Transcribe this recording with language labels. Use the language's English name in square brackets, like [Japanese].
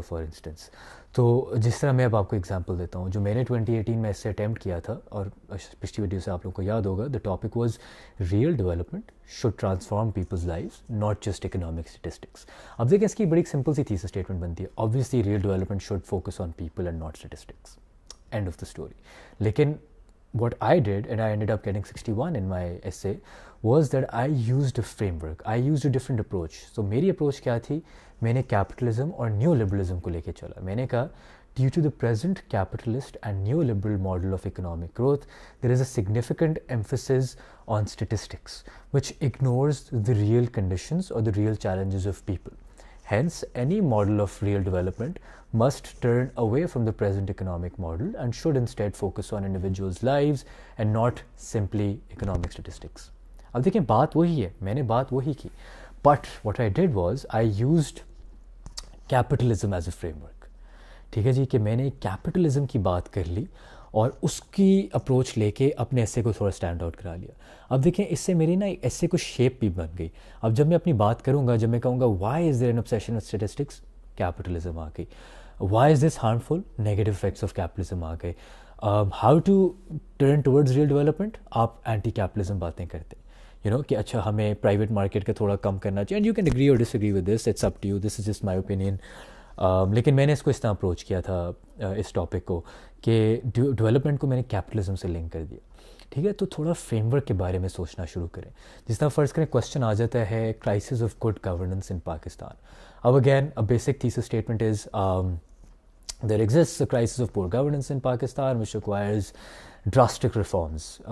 [Hindi] For instance, तो जिस तरह मैं अब आपको एग्जांपल देता हूँ, जो मैंने 2018 में इससे अटैम्प्ट किया था और पिछली वीडियो से आप लोगों को याद होगा, [English] The topic was real development should transform people's lives not just economic statistics. [Hindi] अब देखिए इसकी बड़ी सिंपल सी थीसिस स्टेटमेंट बनती है. [English] Obviously real development should focus on people and not statistics. End of the story. लेकिन what I did, and I ended up getting 61 in my essay, was that I used a framework. I used a different approach. So [Hindi] मेरी approach क्या थी, मैंने capitalism और new liberalism को लेके चला. मैंने कहा [English] Due to the present capitalist and neoliberal model of economic growth, there is a significant emphasis on statistics, which ignores the real conditions or the real challenges of people. Hence, any model of real development must turn away from the present economic model and should instead focus on individuals' lives and not simply economic statistics. [Hindi] अब देखें, बात वही है, मैंने बात वही की, [English] but what I did was I used capitalism as a framework. [Hindi] ठीक है जी, कि मैंने कैपिटलिज्म की बात कर ली और उसकी अप्रोच लेके अपने एसे को थोड़ा स्टैंड आउट करा लिया. अब देखें, इससे मेरी ना एसे को शेप भी बन गई. अब जब मैं अपनी बात करूँगा, जब मैं कहूँगा [English] why is there an obsession with statistics, [Hindi] capitalism आ गई. [English] Why is this harmful, negative effects of capitalism आ गए. How to turn towards real development, [Hindi] आप एंटी कैपिटलिज्म बातें करते हैं, कि अच्छा हमें प्राइवेट मार्केट का थोड़ा कम करना चाहिए. [English] And you can agree or disagree with this, it's up to you, this is just my opinion. [Hindi] लेकिन मैंने इसको इस तरह अप्रोच किया था इस टॉपिक को कि डेवलपमेंट को मैंने कैपिटलिज्म से लिंक कर दिया. ठीक है, तो थोड़ा फ्रेमवर्क के बारे में सोचना शुरू करें. जिस तरह फ़र्ज़ करें क्वेश्चन आ जाता है [English] Crisis of good governance in Pakistan. [Hindi] अब again [English] A basic thesis statement is there exists a crisis of poor governance in Pakistan which requires drastic reforms.